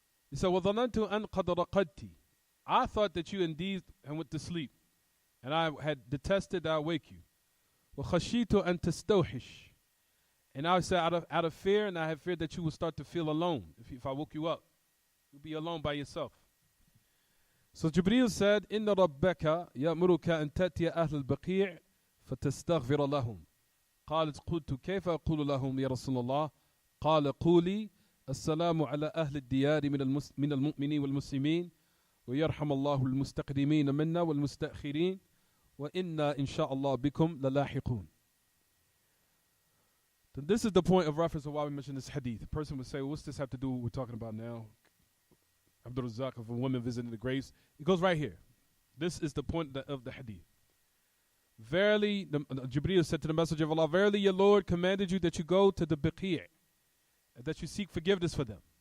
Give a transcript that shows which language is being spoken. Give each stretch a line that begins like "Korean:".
English: He said,
Arabic: وَظَنَنْتُ أَنْ قَدْ رَقَدْتِ.
English: I thought that you indeed went to sleep. And I had detested that I wake you.
Arabic: وَخَشِيتُ أَن تَسْتَوْحِشْ.
English: And I said out of fear, and I had feared that you would start to feel alone if I woke you up. You'll be alone by yourself. So Jibreel said,
Arabic: إِنَّ رَبَّكَ يَأْمُرُكَ أَن تَأْتِيَ أَهْلَ الْبَقِيعِ فَتَسْتَغْفِرَ لَهُمْ. قالت قلت كيف أقول لهم يا رسول الله؟ قال قولي السلام على أهل الديار من المؤمنين والمسلمين ويرحم الله المستقدمين منا والمستأخرين وإنا إن شاء الله بكم للاحقون.
English: Then this is the point of reference of why we mention this hadith. A person would say, well, what's this have to do with what we're talking about now? AbdurRazzaaq of a woman visiting the graves. It goes right here. This is the point of the hadith. Verily, Jibreel said to the Messenger of Allah, verily your Lord commanded you that you go to the Baqi', and that you seek forgiveness for them.